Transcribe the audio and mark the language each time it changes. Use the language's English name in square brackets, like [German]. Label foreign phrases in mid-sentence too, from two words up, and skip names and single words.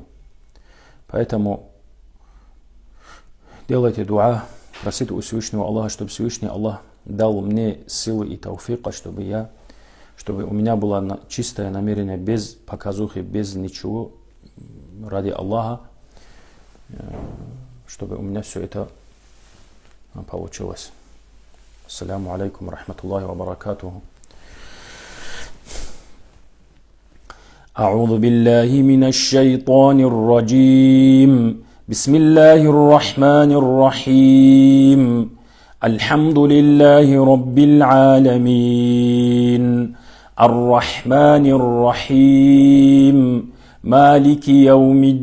[Russian] Поэтому делайте дуа, просите у Всевышнего Аллаха, чтобы Всевышний Аллах дал мне силы и тауфика, чтобы у меня было чистое намерение, без показухи, без ничего, ради Аллаха, чтобы у меня все это получилось. [Arabic] السلام عليكم رحمة الله وبركاته. أعوذ بالله من الشيطان الرجيم. بسم الله الرحمن الرحيم. الحمد لله رب العالمين الرحمن الرحيم مالك يوم